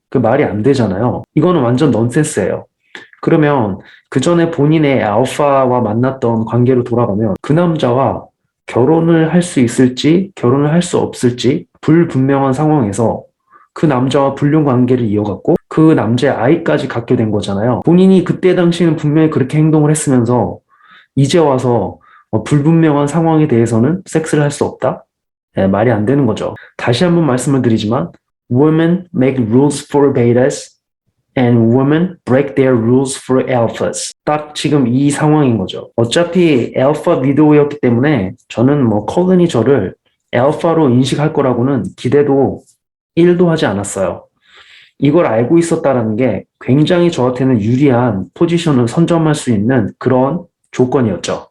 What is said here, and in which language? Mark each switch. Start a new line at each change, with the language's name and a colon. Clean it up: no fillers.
Korean: 그 말이 안 되잖아요. 이거는 완전 넌센스예요. 그러면 그 전에 본인의 알파와 만났던 관계로 돌아가면 그 남자와 결혼을 할 수 있을지 결혼을 할 수 없을지 불분명한 상황에서 그 남자와 불륜 관계를 이어갔고 그 남자의 아이까지 갖게 된 거잖아요. 본인이 그때 당시에는 분명히 그렇게 행동을 했으면서 이제 와서 불분명한 상황에 대해서는 섹스를 할 수 없다? 네, 말이 안 되는 거죠. 다시 한번 말씀을 드리지만
English: women make rules for betas and women break their rules for alphas.
Korean: 딱 지금 이 상황인 거죠. 어차피 알파 미도우였기 때문에 저는 뭐 컬린이 저를 알파로 인식할 거라고는 기대도 1도 하지 않았어요. 이걸 알고 있었다는 게 굉장히 저한테는 유리한 포지션을 선점할 수 있는 그런 조건이었죠.